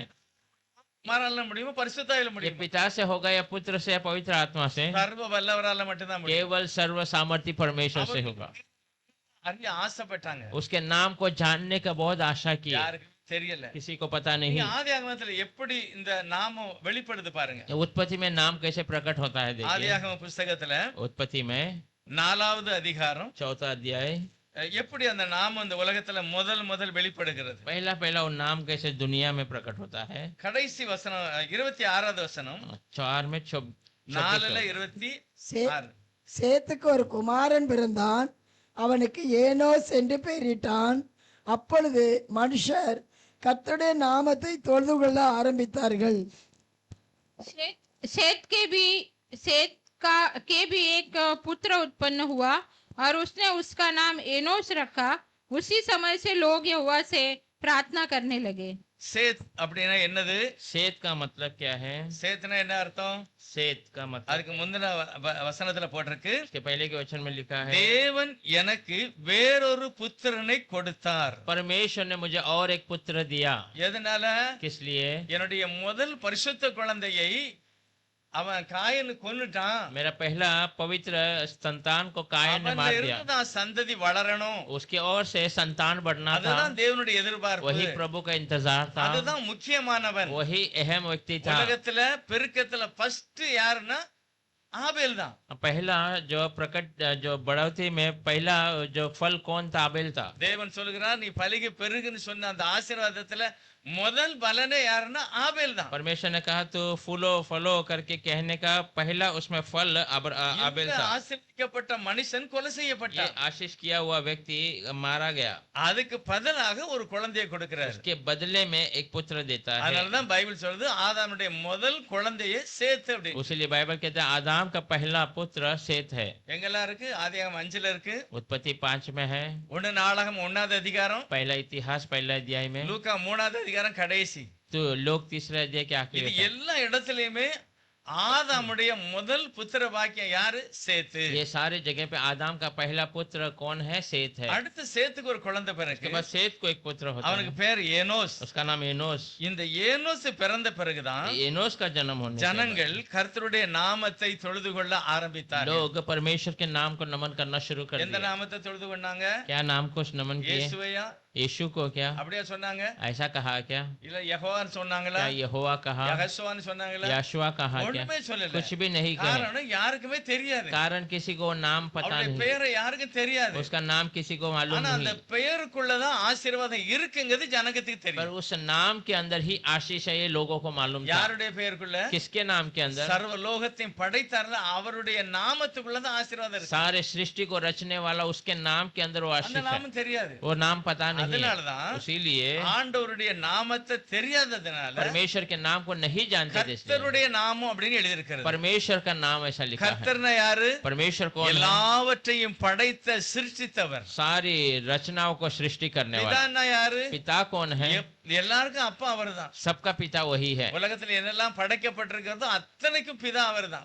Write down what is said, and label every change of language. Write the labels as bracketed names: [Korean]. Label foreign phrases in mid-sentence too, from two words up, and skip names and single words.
[Tamil] குமாரால முடியுமா? பரிசுத்தாவில ये முடியுமா? [Hindi] पिता से होगा या पुत्र से या पवित्र आत्मा से? [Tamil] சர்வ வல்லவரால மட்டும்தான் முடியும். [Hindi] केवल सर्व सामर्थ्य परमेश्वर से होगा। [Tamil] அறிய ஆசைப்பட்டாங்க, [Hindi] उसके नाम को जानने का बहुत आशा की, [Tamil] யாருக்கும் தெரியல. [Hindi] किसी को पता नहीं। [Tamil] நீங்க ஆதியாகமத்துல எப்படி இந்த நாமம் வெளிப்படுது பாருங்க. [Hindi] उत्पत्ति में नाम कैसे प्रकट होता है देखिए। [Tamil] ஆதியாகம புஸ்தகத்துல [Hindi] उत्पत्ति में [Tamil] 4வது அதிகாரம் [Hindi] 4 अध्याय, [Tamil] எப்படி அந்த நாமம் இந்த உலகத்துல முதல் வெளிப்படுகிறது. [Hindi] पहला पहला वो नाम कैसे दुनिया में प्रकट होता है। [Tamil] கடைசி வசனம் 26வது வசனம் [Hindi] 4 में [Tamil] 4ல 26. சேத்துக்கு ஒரு குமாரன் பிறந்தான், அவனுக்கு ஏனோஸ் என்று பெயரிட்டான். அப்பொழுது மனுஷர் கர்த்தருடைய நாமத்தை தொழுது கொள்ள ஆரம்பித்தார்கள். [Hindi] शेत के भी एक पुत्र उत्पन्न हुआ और उसने उसका नाम एनोस रखा। उसी समय से लोग यहोवा से प्रार्थना करने लगे। [Tamil] சேத் அப்படின்னா என்னது? [Hindi] सेत का मतलब क्या है? [Tamil] சேத்னா என்ன அர்த்தம்? [Hindi] सेत का मतलब, [Tamil] அதுக்கு முந்தின வசனத்துல போட்டிருக்கு, [Hindi] इसके पहले के वचन में लिखा है, [Tamil] தேவன் எனக்கு வேறொரு புத்திரனை கொடுத்தார். [Hindi] परमेश्वर ने मुझे और एक पुत्र दिया। [Tamil] எதனால? [Hindi] किस लिए? [Tamil] என்னுடைய முதல் பரிசுத்த குழந்தையை அவன் காயனு கொன்னுட்டான். [Hindi] मेरा पहला पवित्र संतान को कायन ने मार दिया। [Tamil] அவனிலிருந்து சந்ததி வளரணும். [Hindi] उसकी ओर से संतान बढ़ना था, [Tamil] அதுதான் தேவனுடைய எதிர்பார்ப்பு. [Hindi] वही प्रभु का इंतजार था, [Tamil] அதுதான் முக்கியமானவன். [Hindi] वही अहम व्यक्ति था। [Tamil] உலகத்துல பெருக்கத்துல ஃபர்ஸ்ட் யாருன்னா ஆபேல் தான். [Hindi] पहला जो प्रकट जो बढ़ोतरी में पहला जो फल कौन था? आबेल था। [Tamil] தேவன் சொல்கிறார், நீ பலுகி பெருகுன்னு சொன்ன அந்த ஆசீர்வாதத்துல முதல் பலனே யாருன்னா ஆபேல் தான். [Hindi] परमेश्वर ने कहा तो फूलो फलो करके कहने का पहला उसमें फल आबेल था। [Tamil] ஆசீர்வதிக்கப்பட்ட மனுஷன் கொலை ये செய்யப்பட்டான். [Hindi] आशीष किया हुआ व्यक्ति मारा गया, [Tamil] அதுக்கு பதிலாக ஒரு குழந்தையை கொடுக்கிறார். [Hindi] उसके बदले में एक पुत्र देता है। [Tamil] அதனாலதான் பைபிள் சொல்றது ஆதாமுடைய முதல் குழந்தையை சேத்து அப்படி. [Hindi] इसलिए बाइबल कहता है आदाम का पहला पुत्र सेत है। [Tamil] எங்கெல்லாம் இருக்கு? ஆதியாகமம் 5ல இருக்கு, [Hindi] उत्पत्ति 5 में है, [Tamil] 1 நாளாகமம் 1வது அதிகாரம், [Hindi] पहला इतिहास पहला अध्याय में, [Tamil] லூக்கா 3வது அதிகாரம் கடைசி. [Hindi] तो लोग तीसरे अध्याय के आखिरी இது में था। [Tamil] எல்லா இடத்துலயுமே ஆதாமுடைய முதல் புத்திர வாக்கியம் யாரு? சேத்து. [Hindi] ये सारे जगह पे आदाम का पहला पुत्र कौन है? सेत है। [Tamil] அடுத்து சேத்துக்கு ஒரு குழந்தை उसके பிறகு, [Hindi] बाद सेत को एक पुत्र होता அவனுக்கு है, [Tamil] பேர் ஏனோஸ். [Hindi] उसका नाम एनोस। [Tamil] இந்த ஏனோஸ் பிறந்த பிறகுதான் [Hindi] एनोस का जन्म होने के [Tamil] ஜனங்கள் கர்த்தருடைய நாமத்தை தொழுது கொள்ள बाद ஆரம்பித்தார்கள். [Hindi] लोग परमेश्वर के नाम को नमन करना शुरू कर எந்த दिया। [Tamil] நாமத்தை தொழுது கொண்டாங்க? [Hindi] क्या नाम को नमन किए? [Tamil] இயேசுவையா? [Hindi] यीशु को क्या [Tamil] அப்படியே சொன்னாங்க? [Hindi] ऐसा कहा? क्या [Tamil] இல்ல யெகோவான்னு சொன்னாங்களா? [Hindi] क्या यहोवा कहा? [Tamil] யெகோவான்னு சொன்னாங்களா? [Hindi] याशुआ कहा? क्या [Tamil] ஒண்ணுமே சொல்லல. [Hindi] कुछ भी नहीं कहे। [Tamil] காரணம் யாருக்குமே தெரியாது. [Hindi] कारण किसी को नाम पता அவருடைய नहीं, [Tamil] பெயரை யாருக்கும் தெரியாது. [Hindi] उसका नाम किसी को मालूम [Tamil] ஆனா அந்த [Hindi] नहीं, [Tamil] பெயருக்குள்ளதான் ஆசீர்வாதம் இருக்குங்கிறது ஜனங்களுக்கு पर தெரியும். [Hindi] उस नाम के अंदर ही आशीष है, ये लोगों को मालूम था। [Tamil] யாருடைய பெயருக்குள்ள? [Hindi] किसके नाम के अंदर? [Tamil] சர்வ லோகத்தையும் படைத்தார்ல அவருடைய நாமத்துக்குள்ளதான் ஆசீர்வாதம் இருக்கு. [Hindi] सारे सृष्टि को रचने वाला उसके नाम के अंदर वो அந்த आशीष है, [Tamil] நாமம் தெரியாது. [Hindi] वो नाम पता नहीं है। [Tamil] அதனாலதான் [Hindi] इसीलिए [Tamil] ஆண்டவருடைய நாமத்தை தெரியாததுனால [Hindi] परमेश्वर के नाम को नहीं जानते थे, इसलिए [Tamil] கர்த்தருடைய நாமம் அப்படின்னு எழுதியிருக்கிறது. [Hindi] परमेश्वर का नाम ऐसा लिखा है। [Tamil] கர்த்தர்னா யாரு? [Hindi] परमेश्वर कौन है? [Tamil] எல்லாவற்றையும் படைத்த சிருஷ்டித்தவர். [Hindi] सारी रचनाओं को सृष्टि करने वाला। [Tamil] பிதான்னா யாரு? [Hindi] पिता कौन है? [Tamil] எல்லாருக்கும் அப்பா அவர்தான். [Hindi] सबका पिता वही है। [Tamil] உலகத்துல என்னெல்லாம் படைக்கப்பட்டிருக்கிறதோ அத்தனைக்கும் பிதா அவர்தான்.